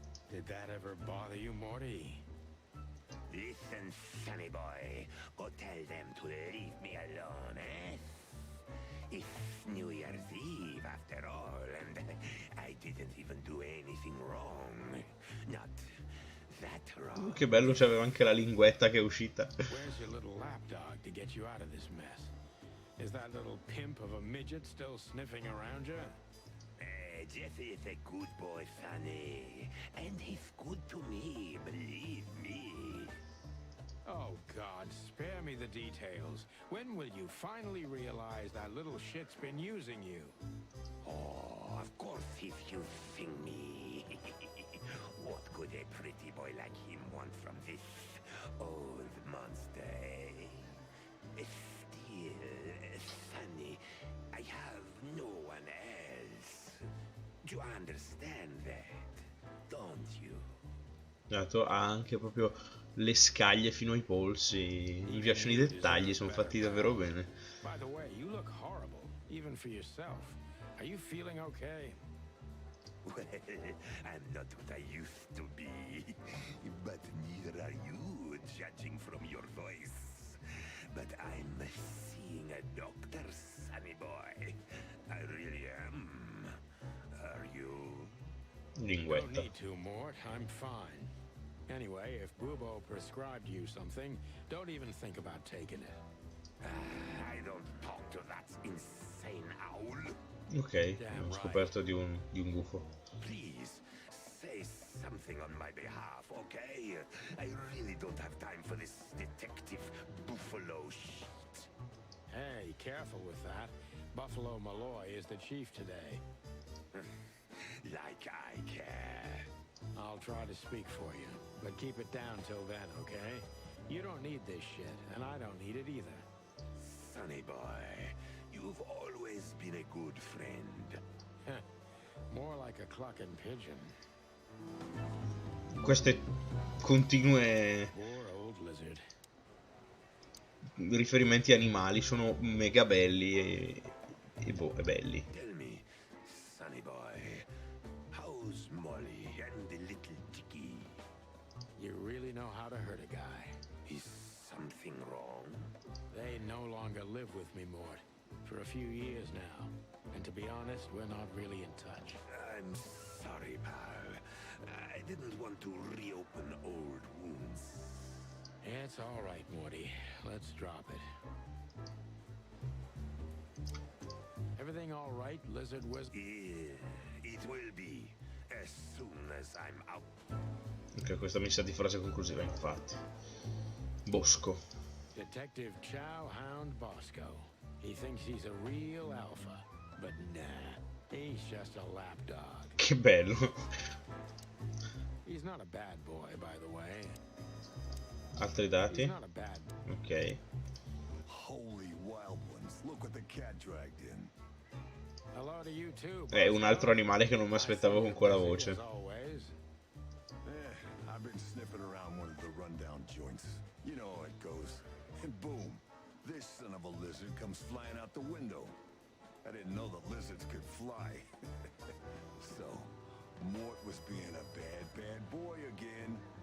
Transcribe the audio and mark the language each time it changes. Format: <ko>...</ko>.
<en>Did that ever bother you, Morty? Listen, sonny boy. Go tell them to leave me alone, eh? It's New Year's Eve, after all, and I didn't even do anything wrong. Not that wrong.</en> <it>Che bello, c'aveva anche la linguetta che è uscita.</it> <en>Where's your little lapdog to get you out of this mess? Is that little pimp of a midget still sniffing around you? Jesse is a good boy, Sonny. And he's good to me, believe me. Oh, God, spare me the details. When will you finally realize that little shit's been using you? Oh, of course he's using me. What could a pretty boy like him want from this old monster, eh? Still, Sonny, I have no one else. Do you understand that? Don't you?</en> <it>Ha anche proprio le scaglie fino ai polsi. Mi piacciono i dettagli, sono fatti davvero bene.</it> <en>By the way, you look horrible, even for yourself. Are you feeling okay? Well, I'm not what I used to be, but neither are you, judging from your voice. But I'm seeing a doctor, sonny boy. I really am. Are you? Don't</en> <it>Linguetta.</it> <en>need to, Mort. I'm fine. Anyway, if Bubo prescribed you something, don't even think about taking it. I don't talk to that insane owl.</en> <it>Ok, ho scoperto di un gufo.</it> <en>Please, say something on my behalf, okay? I really don't have time for this detective buffalo shit. Hey, careful with that. Buffalo Malloy is the chief today. Like I care. I'll try to speak for you, but keep it down till then, okay? You don't need this shit, and I don't need it either. Sonny boy, you You've always been a good friend. More like a clucking pigeon.</en> <it>Queste continue</it> <en>Poor old lizard.</en> <it>riferimenti animali sono mega belli e boh, e belli.</it> <en>Tell me, sonny boy, how's Molly and the little chickie? You really know how to hurt a guy. Is something wrong? They no longer live with me, Mort. For a few years now. And to be honest, we're not really in touch. I'm sorry, pal. I didn't want to reopen old wounds. It's all right, Morty. Let's drop it. Everything all right, Lizard Wizard? Yeah, it will be as soon as I'm out.</en> <it>Ok, questa mi sa di frase conclusiva, infatti.</it> <en>Bosco. Detective Chow Hound Bosco. He thinks he's a real alpha, but nah, he's just a lapdog.</en> <it>Che bello.</it> <en>He's not a bad boy, by the way.</en> <it>Altri dati?</it> <en>He's not a bad. Ok. Holy wild ones, look what the cat dragged in. Hello to you too.</en> <it>È un altro animale che non mi aspettavo con quella voce.</it> <en>As always. I've been sniffing around one of the rundown joints. You know how it goes. And boom, this son of a lizard comes flying out the window. I didn't know that lizards could fly. So, Mort was being a bad boy again.</en>